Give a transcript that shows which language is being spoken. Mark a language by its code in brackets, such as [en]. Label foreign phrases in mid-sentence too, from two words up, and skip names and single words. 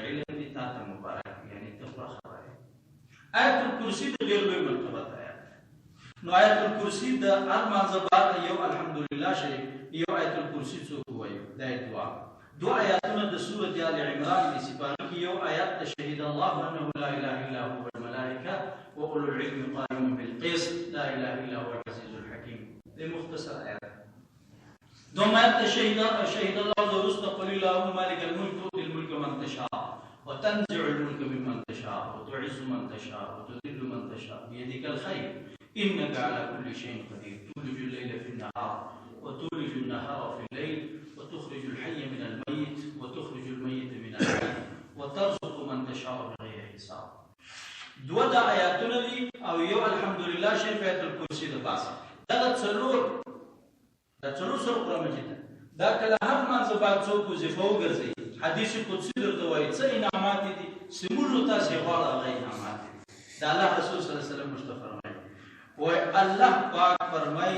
[ps] علم دې تا ته مبارک یعنی ته پوره خبره آیت الکرسی د ډېر لوی مرتبه ده نو آیت الکرسی د هر مانځه بعد یو الحمدلله شریف یو آیت الکرسی څوک وایي دا دو آیاتونه د سورۃ آل عمران کې سپاره کې یو آیات د [ar] شهید الله انه لا اله الا هو والملائکه واولو العلم قائما بالقسط لا اله الا هو العزيز الحكيم [ps] دې مختصر آیات دوم آیات [ar] شهید الله [ps] ورست [ar] قل اللهم مالك الملك تؤتي الملك من تشاء وتنزع الملك ممن تشاء وتعز من تشاء وتذل من تشاء بيدك الخير انك على كل شيء قدير تولج الليل في النهار وتولج النهار في الليل وتخرج الحي من الميت وتخرج الميت من الحي وترزق من تشاء بغير حساب [ps] دو دا آیاتونه دي او یو الحمدلله شریف آیت الکرسی د باس دا څلور سره قرآن مجید دا کله هر مانځه بعد څوک وظیفه وګرځي حدیث قدسی درته وایي څه انعامات دي چې موږ تاسې غواړو هغه انعامات دي د الله رسول [ar] صلی الله علیه وسلم [ps] مشته فرمایي وایي الله پاک فرمایي